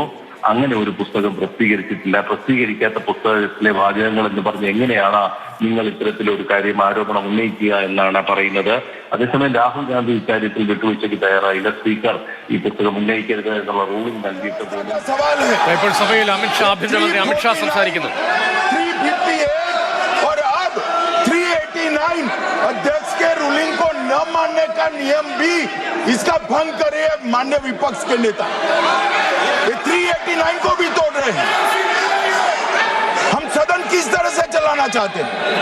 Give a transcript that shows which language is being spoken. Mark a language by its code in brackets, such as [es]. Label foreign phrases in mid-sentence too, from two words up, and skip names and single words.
[ml] അങ്ങനെ ഒരു പുസ്തകം പ്രസിദ്ധീകരിച്ചിട്ടില്ല. പ്രസിദ്ധീകരിക്കാത്ത പുസ്തകത്തിലെ വാചകങ്ങൾ എന്ന് പറഞ്ഞ് എങ്ങനെയാണ് നിങ്ങൾ ഇത്തരത്തിലൊരു കാര്യം, ആരോപണം ഉന്നയിക്കുക എന്നാണ് പറയുന്നത്. അതേസമയം രാഹുൽ ഗാന്ധി ഇക്കാര്യത്തിൽ വിട്ടുവീഴ്ചയ്ക്ക് തയ്യാറായില്ല. സ്പീക്കർ ഈ പുസ്തകം ഉന്നയിക്കരുത് എന്നുള്ള റൂളിംഗ് നൽകിയിട്ട് പോലും. ഇപ്പോൾ സഭയിൽ ആഭ്യന്തരമന്ത്രി അമിത്ഷാ സംസാരിക്കുന്നു. [hi] अध्यक्ष के रूलिंग को न मानने का नियम भी इसका भंग करे माननीय विपक्ष के नेता। ये 389 को भी तोड़ रहे हैं। हम सदन किस तरह से चलाना चाहते हैं?